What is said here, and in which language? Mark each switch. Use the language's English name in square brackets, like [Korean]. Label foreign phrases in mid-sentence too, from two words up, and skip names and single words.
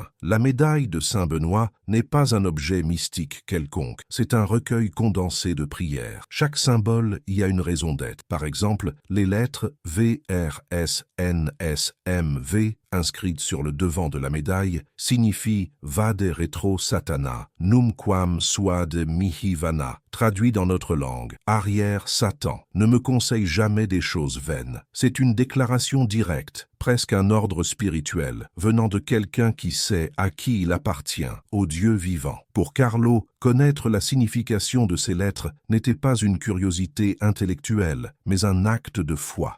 [French] La médaille de Saint Benoît n'est pas un objet mystique quelconque, c'est un recueil condensé de prières. Chaque symbole y a une raison d'être. Par exemple, les lettres V, R, S, N, S, M, V inscrites sur le devant de la médaille signifient [Latin] Vade retro Satana, numquam suade mihi vana, [French] traduit dans notre langue, arrière Satan. Ne me conseille jamais des choses vaines. C'est une déclaration directe, presque un ordre spirituel, venant de quelqu'un qui sait à qui il appartient, au Dieu vivant. Pour Carlo, connaître la signification de ces lettres n'était pas une curiosité intellectuelle, mais un acte de foi.